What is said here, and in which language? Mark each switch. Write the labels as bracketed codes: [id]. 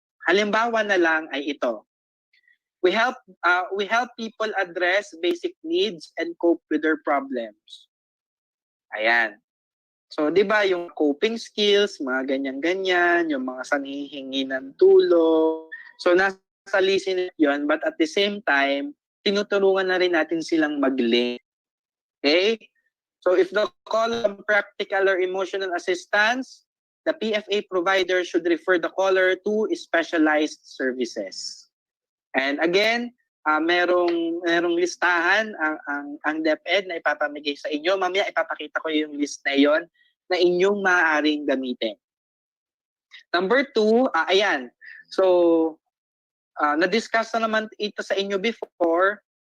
[tl] Halimbawa na lang ay ito. [en] We help people address basic needs and cope with their problems. [tl] Ayan. So, di ba, yung coping skills, mga ganyan-ganyan, yung mga sanhihingi ng tulong. So, nasa listening yun, [en] but at the same time, [tl] tinutulungan na rin natin silang mag-link. Okay? [en] So if the caller of practical or emotional assistance, the PFA provider should refer the caller to specialized services. [tl] And again, merong listahan ang DepED na ipapamigay sa inyo. Mamaya ipapakita ko yung list na yon na inyong maaaring gamitin. Number 2, ayan. So, na-discuss na naman ito sa inyo before.